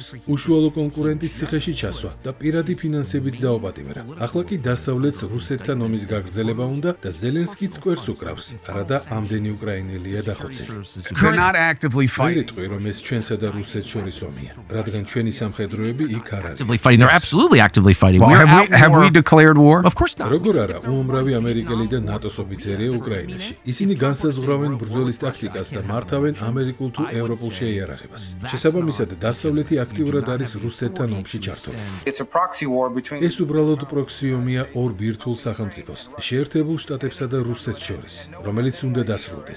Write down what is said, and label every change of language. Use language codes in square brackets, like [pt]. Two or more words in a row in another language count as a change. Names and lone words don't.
[ka] უშუალო კონკურენტი ციხეში ჩასვა და პირადი ფინანსებით დაუპატიმრა. ახლა კი დასავლეთს რუსეთთან ომის გაგრძელება უნდა და ზელენსკიც კვერს უკრავს, არადა ამდენი უკრაინელია დახოცილი. ვერ იტყვი, რომ ეს ჩვენსა და რუსეთს შორის ომია, რადგან ჩვენი სამხედროები იქ არ არის. [en] They're absolutely actively fighting. Have we declared war? Of course not. [ka] როგორ არა, უამრავი ამერიკელი და ნატოს ოფიცერია უკრაინაში. ისინი განსაზღვრავენ ბრძოლის ტაქტიკას და მართავენ ამერიკულ თუ ევროპულ შეიარაღებას. შესაბამისად, დასავლეთი აქტიურად არის რუსეთთან ომში ჩართული. ეს უბრალოდ პროქსი ომია ორ ბირთვულ სახელმწიფოს, შეერთებულ შტატებსა და რუსეთს შორის, რომელიც უნდა დასრულდეს.